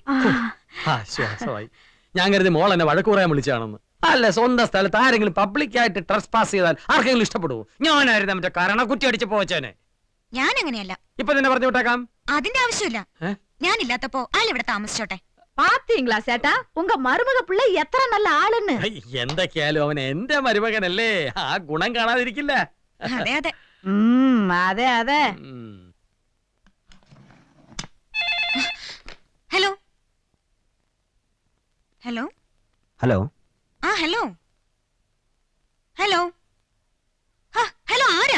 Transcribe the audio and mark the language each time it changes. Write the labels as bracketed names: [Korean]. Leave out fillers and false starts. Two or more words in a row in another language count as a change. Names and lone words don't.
[Malayalam] ആശ്വാസമായി. ഞാൻ കരുതി മോൾ എന്നെ വഴക്ക് പറയാൻ വിളിച്ചാണെന്ന്. അല്ല, സ്വന്തം സ്ഥലത്ത് ആരെങ്കിലും പബ്ലിക്കായിട്ട് ട്രസ് പാസ് ചെയ്താൽ ആർക്കെങ്കിലും ഇഷ്ടപ്പെടുവോ? ഞാനായിരുന്നു മറ്റേ കരണക്കുറ്റി അടിച്ച് പോവച്ചേനെ. ഞാൻ അങ്ങനെയല്ല. ഇപ്പൊ തന്നെ പറഞ്ഞു വിട്ടേക്കാം. അതിന്റെ ആവശ്യമില്ല. ഞാനില്ലാത്തപ്പോ അയാൾ ഇവിടെ താമസിച്ചോട്ടെ. [Tamil] பாத்தீங்களா சேட்டா, உங்க மருமக பிள்ளை எத்தனை நல்ல ஆளுன்னு. [Malayalam] എന്തൊക്കെയാലും അവൻ എന്റെ മരുമകനല്ലേ, ആ ഗുണം കാണാതിരിക്കില്ല. അതെ അതെ. അതെ അതെ. ഹലോ ഹലോ ഹലോ. ആ ഹലോ ഹലോ ഹലോ. ആരാ?